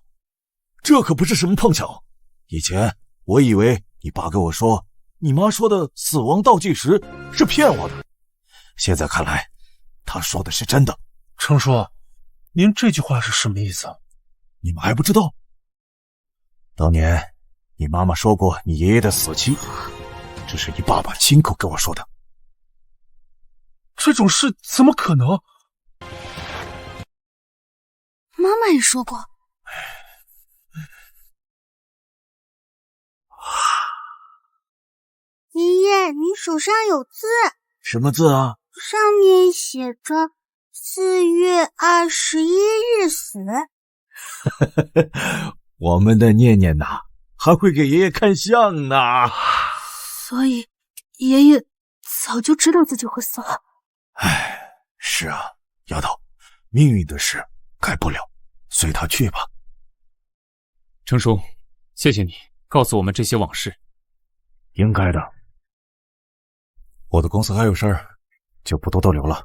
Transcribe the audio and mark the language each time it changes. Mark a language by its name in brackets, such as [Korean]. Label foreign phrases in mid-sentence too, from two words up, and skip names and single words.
[Chinese] 這可不是什麼碰巧。以前我以為你爸跟我說，你媽說的死亡倒計時是騙我的，現在看來，他說的是真的。程叔，您這句話是什麼意思？你們還不知道？當年你媽媽說過你爺爺的死期，這是你爸爸親口跟我說的。這種事怎麼可能？媽媽也說過。爺爺，你手上有字。什麼字啊？上面寫着4月21日死。我們的念念吶，還會給爺爺看相呢。所以爺爺早就知道自己會死了。是啊，丫頭，命運的事改不了，隨他去吧。程叔，謝謝你告訴我們這些往事。應該的。我的公司還有事兒，就不多逗留了。